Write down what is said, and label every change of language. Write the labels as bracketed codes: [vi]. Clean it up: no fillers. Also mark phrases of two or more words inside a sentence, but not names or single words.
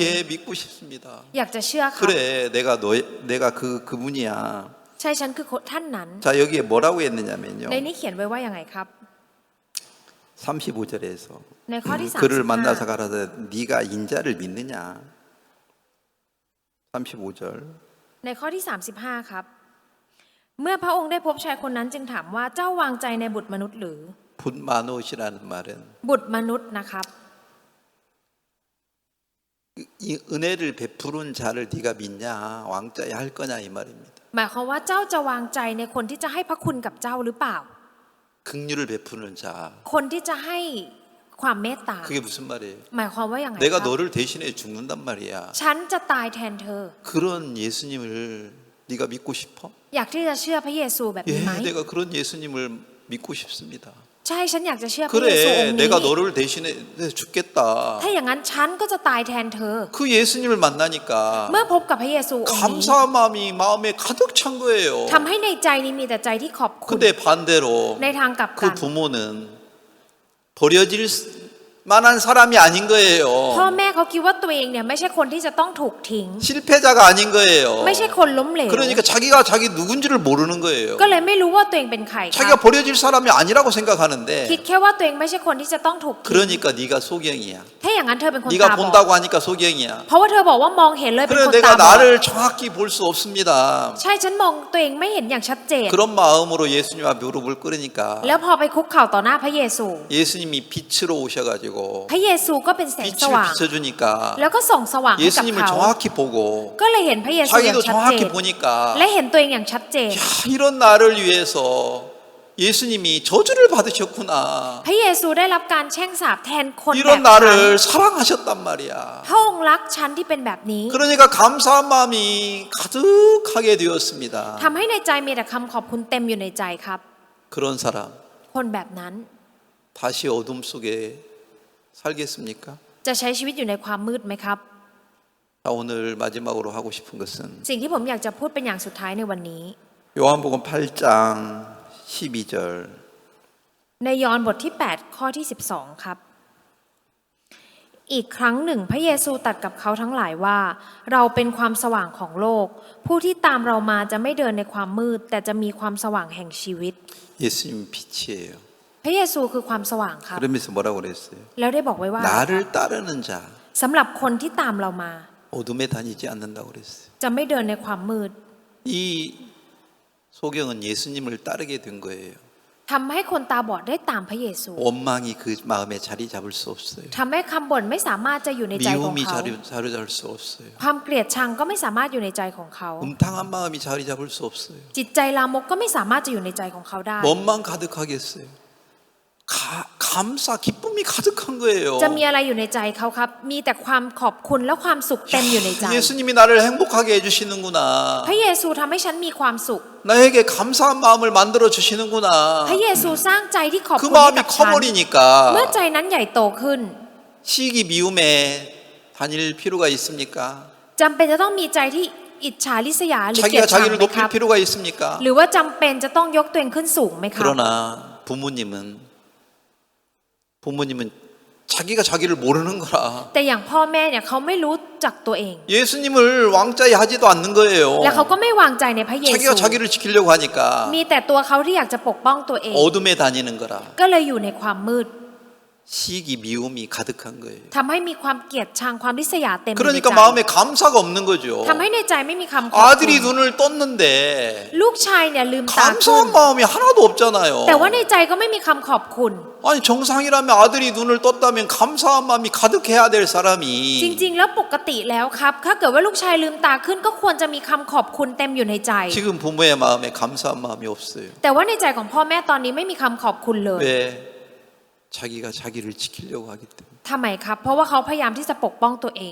[ko] 예, 믿고 싶습니다. [th] อยากจะเชื่อค่ะ [ko] 그래, 내가 그분이야. [th] ใช่ฉันคือท่านนั้น [ko] 자, 여기에 뭐라고 했느냐면요. [th] ในนี้เขียนไว้ว่าอย่างไงครับ [ko] 35절에서 [th] ในข้อที่ [ko] 그를 만나서 [th] 35 [ko] 가라사대 네가 인자를 믿느냐? 35절. [th] ในข้อที่35ครับ เมื่อพระองค์ได้พบชายคนนั้นจึงถามว่าเจ้าวางใจในบุตรมนุษย์หรือ [ko] 붓마노시라는 말은 [th] บุตรมนุษย์นะครับ [ko] 이 은혜를 베푸는 자를 네가 믿냐? 왕자에 할 거냐 이 말입니다. [th] หมายความว่าเจ้าจะวางใจในคนที่จะให้พระคุณกับเจ้าหรือเปล่า [ko] 긍휼을 베푸는 자. [th] คนที่จะให้ความเมตตา [ko] 그게 무슨 말이에요? [th] หมายความว่าอย่างไร [ko] 내가 [th] ครับ [ko] 너를 대신해 죽는단 말이야. [th] ฉันจะตายแทนเธอ [ko] 그런 예수님을 네가 믿고 싶어? [th] อยากที่จะเชื่อพระเยซูแบบนี้ไหม [ko] 예, 내가 그런 예수님을 믿고 싶습니다. [th] ใช่ฉันอยากจะเชื่อพระเยซูอง [ko] 그래, [th] ค์นี้ [ko] 내가 너를 대신해 죽겠다. [th] ถ้าอย่างนั้นฉันก็จะตายแทนเธอ [ko] 그 예수님을 만나니까 [th] เมื่อพบกับพระเยซูองค์นี้ [ko] 감사한 마음이 마음에 가득 찬 거예요. [th] ทำให้ในใจนี้มีแต่ใจที่ขอบคุณ [ko] 근데 반대로 [th] ในทางกลับ [ko] 그 [th] กัน [ko] 부모는 버려질 만한 사람이 아닌 [th] พ่อ [ko] 거예요. [th] แม่เขาคิดว่าตัวเองเนี่ยไม่ใช่คนที่จะต้องถูกทิ้ง [ko] 실패자가 아닌 거예요. [th] ไม่ใช่คนล้มเหลว [ko] 그러니까 자기가 자기 누군지를 모르는 거예요. [th] ก็เลยไม่รู้ว่าตัวเองเป็นใครค [ko] 자기가 [th] รับ [ko] 버려질 사람이 아니라고 [th] คิด [ko] 생각하는데 [th] แค่ว่าตัวเองไม่ใช่คนที่จะต้องถูกทิ้ง [ko] 그러니까 네가 소경이야. [th] ถ้าอย่างนั้นเธอเป็นคน [ko] 네가 [th] ตาบอด [ko] 본다고 하니까 소경이야. [th] เพราะว่าเธอบอกว่ามองเห็นเลยเป็น [ko] 그래 [th] คน [ko] 내가 [th] ตาบอด [ko] 나를 정확히 볼 수 없습니다. [th] ใช่ฉันมองตัวเองไม่เห็นอย่างชัดเจน [ko] 그런 마음으로 예수님 앞에 무릎을 꿇으니까 [th] แล้วพอไปคุกเข่าต่อหน้าพระเยซู [ko] 예수님이 빛으로 오셔가지고 [th] พระเยซูก็เป็นแสงส [ko] 빛을 [th] ว่าง [ko] 비춰주니까 [th] แล้วก็ส่องสว่างให้กับ [ko] 예수님을 [th] เขา [ko] 정확히 보고 [th] ก็เลยเห็นพระเยซูอย่าง [ko] 자기도 [th] ชัดเจน [ko] 정확히 보니까 [th] และเห็นตัวเองอย่างชัดเจน [ko] 야, 이런 나를 위해서 예수님이 저주를 받으셨구나. [th] พระเยซูได้รับการแช่งสาปแทนคนแบบ [ko] 이런 [th] ฉัน [ko] 나를 사랑하셨단 말이야. [th] พระองค์รักฉันที่เป็นแบบนี้ [ko] 그러니까 감사한 마음이 가득하게 되었습니다. [th] ทำให้ในใจมีแต่คำขอบคุณเต็มอยู่ในใจครับ [ko] 그런 사람 [th] คนแบบนั้น [ko] 다시 어둠 속에 살겠습니까? [th] จะใช้ชีวิตอยู่ในความมืดไหมครับ [ko] 자, 오늘 마지막으로 하고 싶은 것은 [th] สิ่งที่ผมอยากจะพูดเป็นอย่างสุดท้ายในวันนี้ [ko] 요한복음 8장 12절 [th] ในยอห์นบทที่ 8 ข้อที่ 12 ครับ อีกครั้งหนึ่งพระเยซูตรัสกับเขาทั้งหลายว่า เราเป็นความสว่างของโลก ผู้ที่ตามเรามาจะไม่เดินในความมืด แต่จะมีความสว่างแห่งชีวิต [ko] 예수님 빛이에요. [th] พระเยซูคือความสว่างครับ [ko] 그러면서 뭐라고 그랬어요? [th] แล้วได้บอกไว้ว่า [ko] 나를 따르는 자 [th] สำหรับคนที่ตามเรามา [ko] 어둠에 다니지 않는다고 그랬어요. [th] จะไม่เดินในความมืด [ko] 이 소경은 예수님을 따르게 된 거예요. [th] ทำให้คนตาบอดได้ตามพระเยซู [ko] 원망이 그 마음에 자리 잡을 수 없어요. [th] ทำให้คำบ่นไม่สามารถจะอยู่ในใจของ [ko] 미움이 [th] เขา [ko] 자리 잡을 수 없어요. [th] ความเกลียดชังก็ไม่สามารถอยู่ในใจของเขา [ko] 음탕한 마음이 자리 잡을 수 없어요. [th] จิตใจลามกก็ไม่สามารถจะอยู่ในใจของเขาได้ [ko] 뭔만 가득하겠어요. 감사, 기쁨이 가득한 거예요. [th] จะมีอะไรอยู่ในใจเขาครับ มีแต่ความขอบคุณและความสุขเต็มอยู่ในใจ [ko] 예수님이 나를 행복하게 해주시는구나. [th] พระเยซูทำให้ฉันมีความสุข [ko] 나에게 감사한 마음을 만들어 주시는구나. [th] พระเยซูสร้างใจที่ขอบ [ko] 그 [th] คุณให้ [ko] 마음이 [th] กับฉัน [ko] 커버리니까 [th] เมื่อใจนั้นใหญ่โตขึ้น [ko] 시기 미움에 다닐 필요가 있습니까? [th] จำเป็นจะต้องมีใจที่อิจฉาริษยาหรือเกลีย [ko] 자기가 [th] ดชัง [ko] 자기를 [th] ไหมครับ [ko] 높일 필요가 있습니까? [th] หรือว่าจำเป็นจะต้องยกตัวเองขึ้นสูงไหมครับ [ko] 그러나 부모님은 자기가 자기를 모르는 거라. [th] แต่อย่างพ่อแม่เนี่ยเขาไม่รู้จักตัวเอง [ko] 예수님을 왕자에 하지도 않는 거예요. [th] และเขาก็ไม่วางใจในพระเยซู [ko] 자기가 자기를 지키려고 하니까 [th] มีแต่ตัวเขาที่อยากจะปกป้องตัวเอง [ko] 어둠에 다니는 거라. [th] ก็เลยอยู่ในความมืด [ko] 시기 미움이 가득한 거예요. [th] ทำให้มีความเกลียดชังความริษยาเต็มอยู่ใน [ko] 그러니까 [th] ใจ [ko] 마음에 감사가 없는 거죠. [th] ทำให้ในใจไม่มีคำขอบคุณ [ko] 아들이 눈을 떴는데 [th] ลูกชายเนี่ยลืมตาขึ้น [ko] 감사한 마음이 하나도 없잖아요. [th] แต่ว่าในใจก็ไม่มีคำขอบคุณ [ko] 아니 정상이라면 아들이 눈을 떴다면 감사한 마음이 가득해야 될 [th] จ [ko] 사람이 [th] ริง ๆ แล้วปกติแล้วครับถ้าเกิดว่าลูกชายลืมตาขึ้นก็ควรจะมีคำขอบคุณเต็มอยู่ในใจ [ko] 지금 부모의 마음에 감사한 마음이 없어요. [th] แต่ว่าในใจของพ่อแม่ตอนนี้ไม่มีคำขอบคุณเลย [ko] 왜? 자기가 자기를 지키려고 하기 때문에. [th] ทำไมครับ เพราะว่าเขาพยายามที่จะปกป้องตัวเอง